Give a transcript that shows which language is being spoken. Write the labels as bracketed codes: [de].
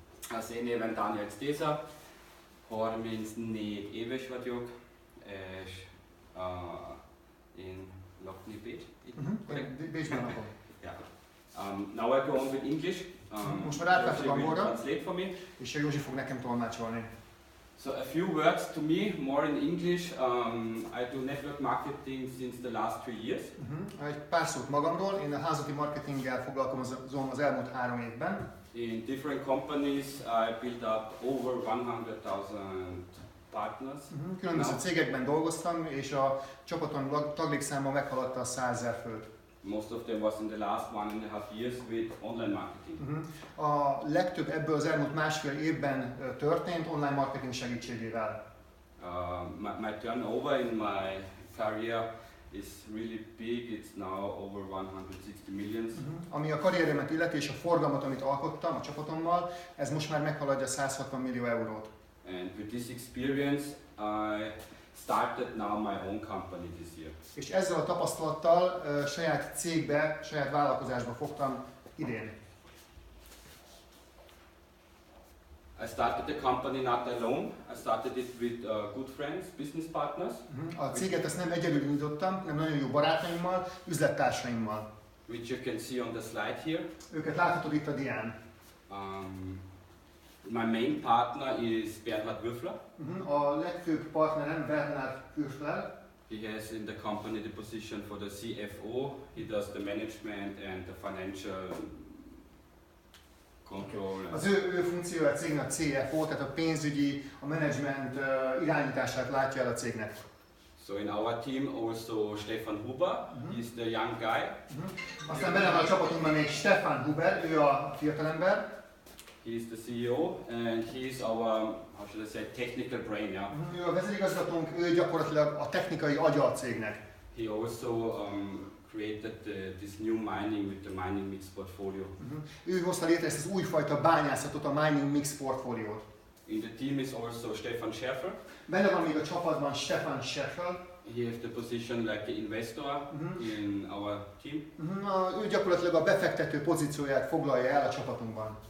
[hu] Az én névem Daniel Désa, 34 éves vagyok, és én lakni Bécs. Bécsben lakom. [en] Yeah. Now I go on with English. [hu] Most már átváltok angolra, [en] translate for me. [hu] és Józsi fog nekem tolmácsolni. [en] So a few words to me, more in English. I do network marketing since the last 3 years. [hu] Egy pár szót magamról, én a hálózati marketinggel foglalkozom az elmúlt 3 évben. [en] In different companies, I built up over 100,000 partners. [hu] Különböző cégekben dolgoztam, és a csapaton taglékszáma meghaladta a 100 000 főt. [en] Most of them was in the last 1.5 years with online marketing. [hu] A legtöbb ebből az elmúlt másfél évben történt online marketing segítségével. [en] My turnover in my career is really big. It's now over 160 millions. [hu] Ami a karrieremet illeti és a forgalmat, amit alkottam a csapatommal, ez most már meghaladja 160 millió eurót. [en] And with this experience, I started now my own company this year. [hu] És ezzel a tapasztalattal saját cégbe, saját vállalkozásba fogtam idén. [en] I started the company not alone. I started it with good friends, business partners. [hu] A céget ezt nem egyedül indítottam, hanem nagyon jó barátaimmal, üzlettársaimmal. [en] Which you can see on the slide here. [hu] Őket láthatod itt a dián. [en] My main partner is Bernhard Würfler. [hu] A legfőbb partnerem Bernhard Würfler. [en] He has in the company the position for the CFO. He does the management and the financial control. [hu] Az ő funkciója a cégnek a CFO, tehát a pénzügyi, a menedzsment irányítását látja el a cégnek. [en] So in our team also Stefan Huber, he's the young guy. [hu] Aztán benne van a csapatunkban még Stefan Huber, ő a fiatalember. [en] He's the CEO and he's our, how should I say, technical brain, yeah? [hu] Ő a vezérigazgatónk, ő gyakorlatilag a technikai agya a cégnek. [en] He also created this new mining with the mining mix portfolio. [hu] Ő hozta létre ezt az újfajta bányászatot, a mining mix portfóliót. [en] In the team is also Stefan Scherfer. [hu] Benne van még a csapatban Stefan Scherfer. [en] He has the position like an investor in our team. [hu] Ő gyakorlatilag a befektető pozícióját foglalja el a csapatunkban.